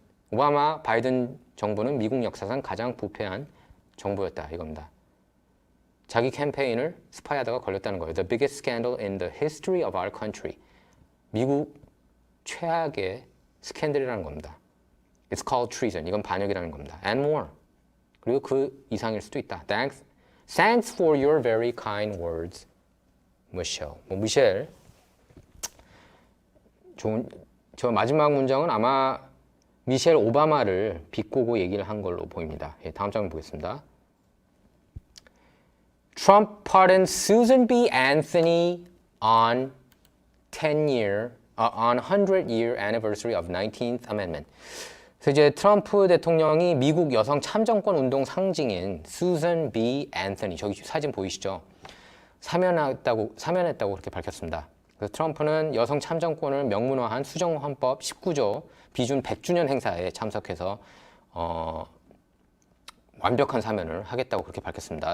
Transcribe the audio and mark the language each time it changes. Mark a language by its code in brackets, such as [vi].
[ko] 오바마 바이든 정부는 미국 역사상 가장 부패한 정부였다 이겁니다. 자기 캠페인을 스파이하다가 걸렸다는 거예요. [en] The biggest scandal in the history of our country. [ko] 미국 최악의 스캔들이라는 겁니다. [en] It's called treason. [ko] 이건 반역이라는 겁니다. [en] And more. [ko] 그리고 그 이상일 수도 있다. [en] Thanks for your very kind words, Michelle. [ko] 미셸. 저 마지막 문장은 아마 미셸 오바마를 비꼬고 얘기를 한 걸로 보입니다. 예, 다음 장면 보겠습니다. [en] Trump pardoned Susan B. Anthony on 100-year anniversary of 19th Amendment. [ko] 그래서 이제 트럼프 대통령이 미국 여성 참정권 운동 상징인 수잔 B. 앤서니, 저기 사진 보이시죠? 사면했다고 그렇게 밝혔습니다. 그래서 트럼프는 여성 참정권을 명문화한 수정헌법 19조 비준 100주년 행사에 참석해서 완벽한 사면을 하겠다고 그렇게 밝혔습니다.